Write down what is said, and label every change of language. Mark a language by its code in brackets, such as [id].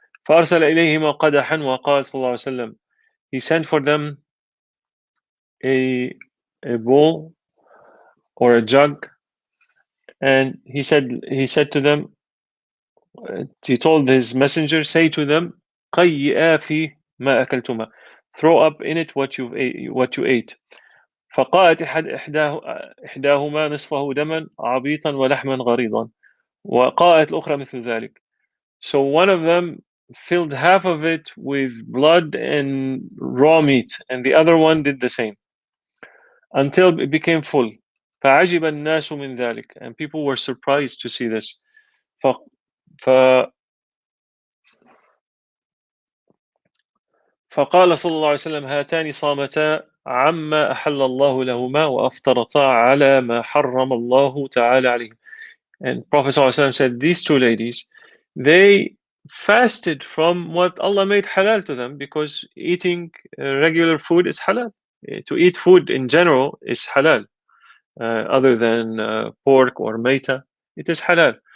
[ar] فأرسل إليهما قدحا وقال صلى الله عليه وسلم, [en] he sent for them a bowl or a jug, and he said to them, he told his messenger, say to them, [ar] قيئا في ما أكلتما, [en] throw up in it what you ate. [ar] فقالت إحداهما نصفه دما عبيطا ولحما غريضا وقالت الأخرى مثل ذلك. [en] So one of them filled half of it with blood and raw meat, and the other one did the same. until it became full. [ar] فعجب الناس من ذلك, [en] and people were surprised to see this. ف... ف... [ar] فقال صلى الله عليه وسلم هاتان صامتا عما أحل الله لهما وأفطرتا على ما حرم الله تعالى عليهم. [en] And Prophet صلى الله عليه وسلم said, these two ladies, they fasted from what Allah made halal to them, because eating regular food is halal. To eat food in general is halal, other than pork or maita, it is halal.